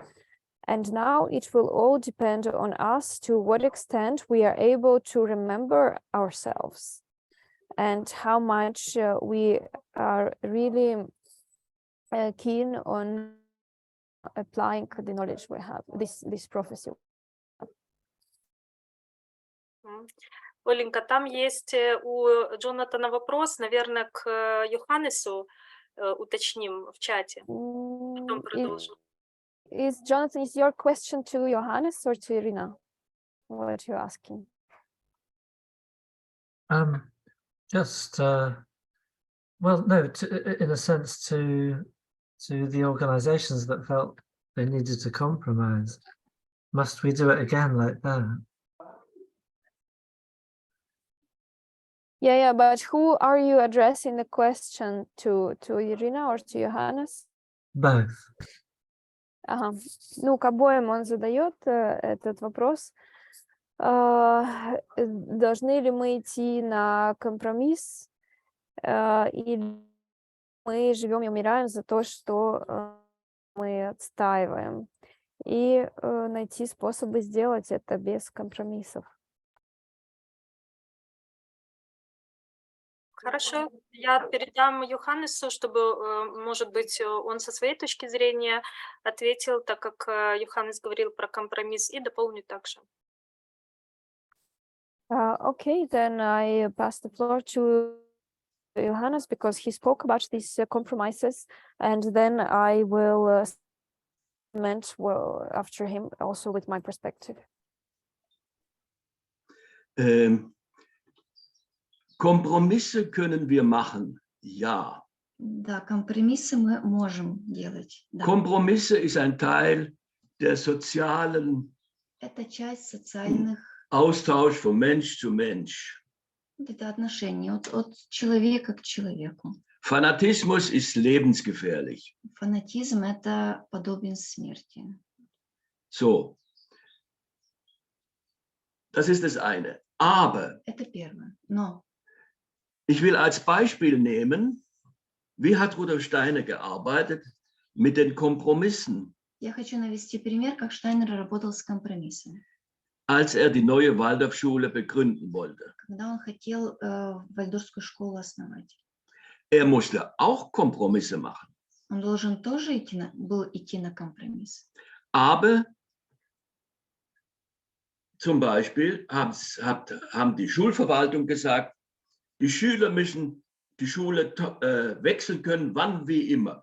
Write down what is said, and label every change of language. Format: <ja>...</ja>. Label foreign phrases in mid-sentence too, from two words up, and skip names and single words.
<en>And now it will all depend on us to what extent we are able to remember ourselves and how much we are really keen on applying the knowledge we have, this prophecy.</en> <ru>Оленька, там есть у Джонатана вопрос, наверное, к Йоханнесу, уточним в чате. Потом продолжим.</ru> <en>Jonathan, is your question to Johannes or to Irina? What are you asking? Just well, no, in a sense, to the organizations that felt they needed to compromise. Must we do it again like that? Yeah, but who are you addressing the question to Irina or to Johannes? Both.</en> <ru>Ага. Ну, к обоим он задает этот вопрос. Должны ли мы идти на компромисс, или мы живем и умираем за то, что мы отстаиваем, и найти способы сделать это без компромиссов. Хорошо, я передам Йоханнесу, чтобы, может быть, он со своей точки зрения ответил, так как Йоханнес говорил про компромисс, и дополню также.</ru> <en>Okay, then I pass the floor to Johannes because he spoke about these compromises, and then I will comment after him also with my perspective.</en> <de>Kompromisse können wir machen, ja.</de> <ru>Да, компромиссы мы можем делать. Да.</ru> <de>Kompromisse ist ein Teil der sozialen</de> <ru>Это часть социальных</ru> <de>Austausch von Mensch zu Mensch.</de> <ru>это отношений от человека к человеку.</ru> <de>Fanatismus ist lebensgefährlich.</de> <ru>Фанатизм это подобен смерти.</ru> <de>So, das ist das eine. Aber</de> <ru>Это первое. Но</ru> <de>ich will als Beispiel nehmen, wie hat Rudolf Steiner gearbeitet mit den Kompromissen,</de> <ru>я хочу навести пример, как Штайнер работал с компромиссом.</ru> <de>als er die neue Waldorfschule begründen wollte.</de> <ru>Когда он хотел вальдорфскую школу основать,</ru> <de>Er musste auch Kompromisse machen.</de> <ru>он должен тоже был идти на компромисс.</ru> <de>Aber zum Beispiel haben die Schulverwaltung gesagt, die Schüler müssen die Schule wechseln können, wann wie immer.</de>